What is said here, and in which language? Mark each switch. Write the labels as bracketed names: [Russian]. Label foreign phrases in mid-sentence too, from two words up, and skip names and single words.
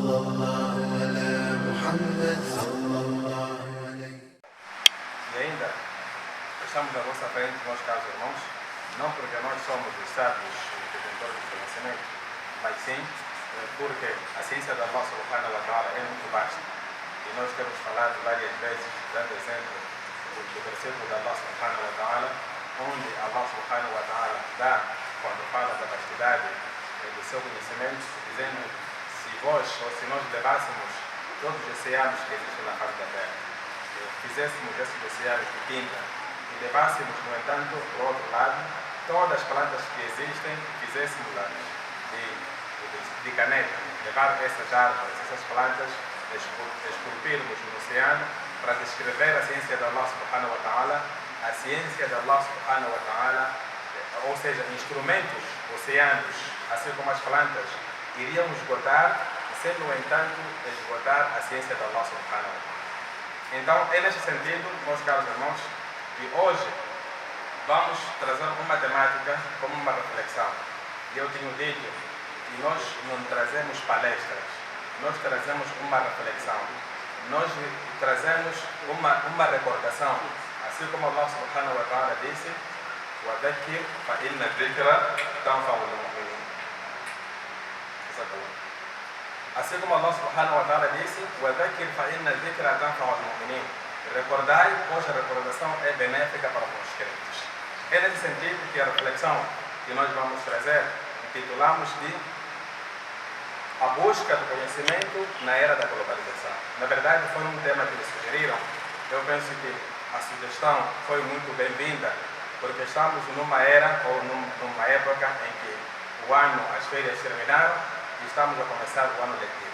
[Portuguese] E ainda estamos à vossa frente, meus caros irmãos, não porque nós somos os sábios e detentores do conhecimento, mas sim porque a ciência da Allah [Arabic] سبحانه وتعالى [Portuguese] é muito vasta. E nós temos falado várias vezes, dando exemplo do versículo da Allah [Arabic] سبحانه وتعالى, [Portuguese] onde Allah [Arabic] سبحانه وتعالى [Portuguese] dá, quando fala da vastidade do seu conhecimento, dizendo: se vós ou se nós levássemos todos os oceanos que existem na face da terra, fizéssemos esses oceanos de tinta e levássemos, no entanto, do outro lado, todas as plantas que existem, fizéssemos-las de caneta, levar essas árvores, essas plantas, esculpirmos no oceano para descrever a ciência de Allah [Arabic] سبحانه وتعالى, [Portuguese] a ciência de Allah [Arabic] سبحانه وتعالى, [Portuguese] ou seja, instrumentos oceânicos, assim como as plantas, iriam esgotar, sem, no entanto, esgotar a ciência de Allah [Arabic] سبحانه وتعالى. [Portuguese] Então, é neste sentido, meus caros irmãos, que hoje vamos trazer uma temática como uma reflexão. E eu tenho dito que nós não trazemos palestras, nós trazemos uma reflexão, nós trazemos uma recordação, assim como Allah [Arabic] سبحانه وتعالى [Portuguese] disse: [Arabic] وَذَكِّرْ فَإِنَّ الذِّكْرَ تَنْفَعُ الْمُؤْمِنِينَ. [Portuguese] Assim como Allah [Arabic] سبحانه وتعالى [Portuguese] disse: [Arabic] وَذَكِّرْ فَإِنَّ الذِّكْرَ تَنْفَعُ الْمُؤْمِنِينَ. [Portuguese] Recordai, pois a recordação é benéfica para os crentes. É nesse sentido que a reflexão que nós vamos trazer, intitulamos de A Busca do Conhecimento na Era da Globalização. Na verdade, foi um tema que me sugeriram. Eu penso que a sugestão foi muito bem-vinda, porque estamos numa era ou numa época em que o ano, as férias terminaram e estamos a começar o ano letivo.